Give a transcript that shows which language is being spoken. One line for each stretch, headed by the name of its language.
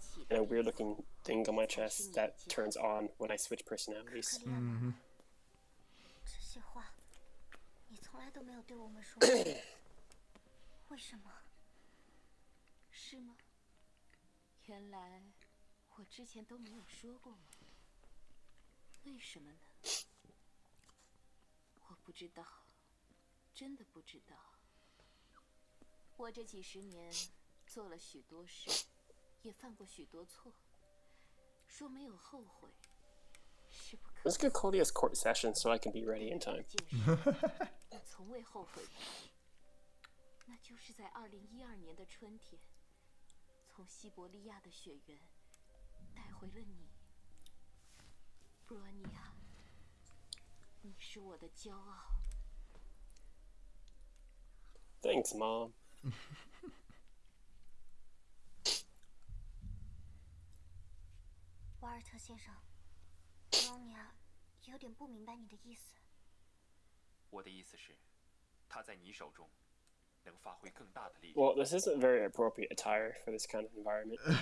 English: And a weird looking thing on my chest that turns on when I switch personalities.
Chinese: 这些话，你从来都没有对我们说过。为什么？是吗？原来我之前都没有说过吗？为什么呢？我不知道，真的不知道。我这几十年做了许多事，也犯过许多错，说没有后悔。
English: Let's get Claudia's court session so I can be ready in time.
Chinese: 我从未后悔过。那就是在2012年的春天，从西伯利亚的雪原带回了你，布罗尼亚。你是我的骄傲。
English: Thanks, Mom.
Chinese: 瓦尔特先生。布罗尼亚有点不明白你的意思。我的意思是，他在你手中能发挥更大的力量。
English: Well, this isn't very appropriate attire for this kind of environment.